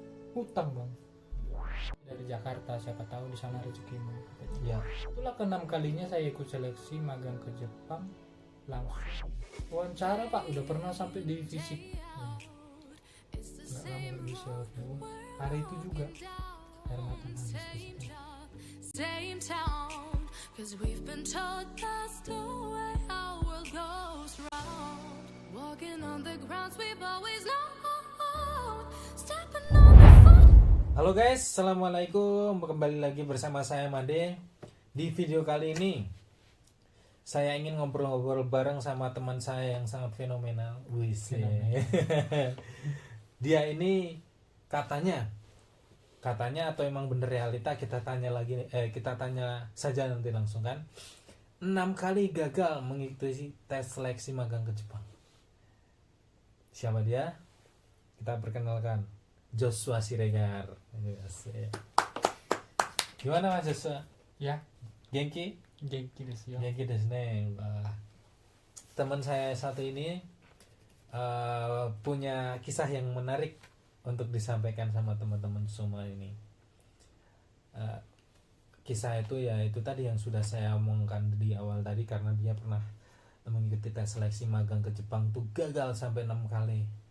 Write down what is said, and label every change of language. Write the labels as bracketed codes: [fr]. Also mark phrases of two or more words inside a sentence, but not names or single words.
[id] Dari Jakarta, siapa tahu di sana rezekimu. Ya. Itulah ke-6 kalinya saya ikut seleksi magang ke Jepang. Langsung wawancara pak, udah pernah sampai di fisik. Nggak lama bisa hari itu juga air mata nangis di situ. [en] Same town, 'cause we've been told that's the way our world goes round. Walking on the grounds we've always known, stepping on the foot. [id] Halo guys, assalamualaikum. Kembali lagi bersama saya Made. Di video kali ini saya ingin ngobrol-ngobrol bareng sama teman saya yang sangat fenomenal. Wis. Dia ini katanya atau emang bener realita, kita tanya saja nanti langsung kan. 6 kali gagal mengikuti tes seleksi magang ke Jepang. Siapa dia? Kita perkenalkan, Joshua Siregar. Gimana Mas Joshua? Ya, [ja] Genki? 元気ですよ. 元気ですね. [id] Teman saya satu ini punya kisah yang menarik untuk disampaikan sama teman-teman semua ini. Kisah itu ya itu tadi yang sudah saya omongkan di awal tadi, karena dia pernah mengikuti tes seleksi magang ke Jepang tuh gagal sampai 6 kali.